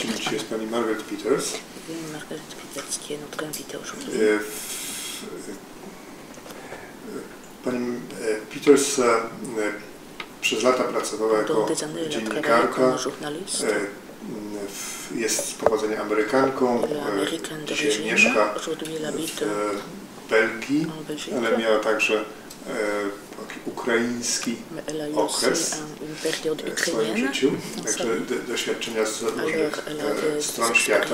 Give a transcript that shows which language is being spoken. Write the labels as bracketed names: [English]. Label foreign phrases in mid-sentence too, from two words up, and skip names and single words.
[Polish] gościu jest pani Margaret Peters. Margaret Peters, [French] qui est notre invitée aujourd'hui. [Polish] Pani Peters przez lata pracowała jako dziennikarka, jest z pochodzenia Amerykanką, dzisiaj mieszka w Belgii, ale miała także ukraiński okres w swoim życiu, także doświadczenia z różnych stron świata.